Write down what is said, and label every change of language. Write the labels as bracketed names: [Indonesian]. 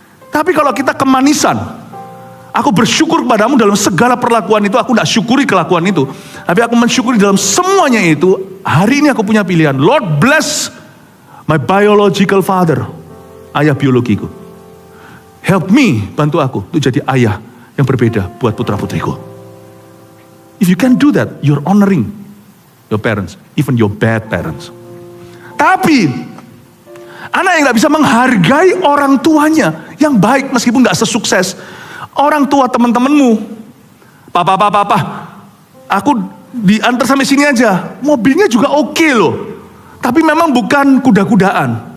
[Indonesian] Tapi kalau kita kemanisan, aku bersyukur kepadamu dalam segala perlakuan itu, aku gak syukuri kelakuan itu. Tapi aku mensyukuri dalam semuanya itu, hari ini aku punya pilihan. [English] Lord bless my biological father, [Indonesian] ayah biologiku. [English] Help me, [Indonesian] bantu aku untuk jadi ayah yang berbeda buat putra-putriku. [English] If you can do that, you're honoring your parents, even your bad parents. [Indonesian] Tapi, anak yang gak bisa menghargai orang tuanya yang baik meskipun gak sesukses orang tua teman-temanmu. Papa, aku diantar sampai sini aja. Mobilnya juga oke loh. Tapi memang bukan kuda-kudaan.